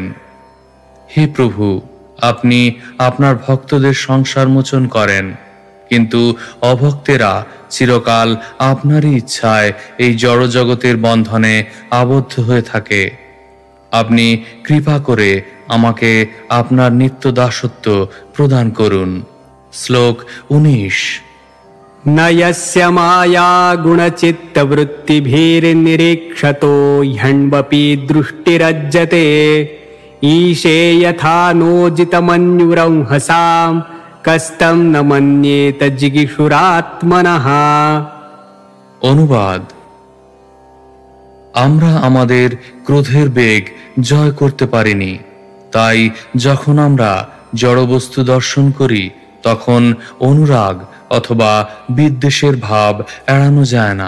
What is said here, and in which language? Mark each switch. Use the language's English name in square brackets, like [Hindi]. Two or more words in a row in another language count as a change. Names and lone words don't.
[Bangla] হে প্রভু, আপনি আপনার ভক্তদের সংসার মোচন করেন, কিন্তু অভক্তেরা চিরকাল আপনারই ইচ্ছায় এই জড়জগতের বন্ধনে আবদ্ধ হয়ে থাকে। আপনি কৃপা করে আমাকে আপনার নিত্য দাসত্ব প্রদান করুন। শ্লোক 19। [Sanskrit] न यस्य माया गुणचित्तवृत्तिभिर्निरीक्षतो ह्यण्वपि दृष्टिरज्यते ईशे यथा नोजितमन्युरंहसां कस्तं न मन्येत जिगीषुरात्मनः। [Bangla] অনুবাদ। আমরা আমাদের ক্রোধের বেগ জয় করতে পারিনি, তাই যখন আমরা জড়বস্তু দর্শন করি তখন অনুরাগ অথবা বিদ্বেষের ভাব এড়ানো যায় না।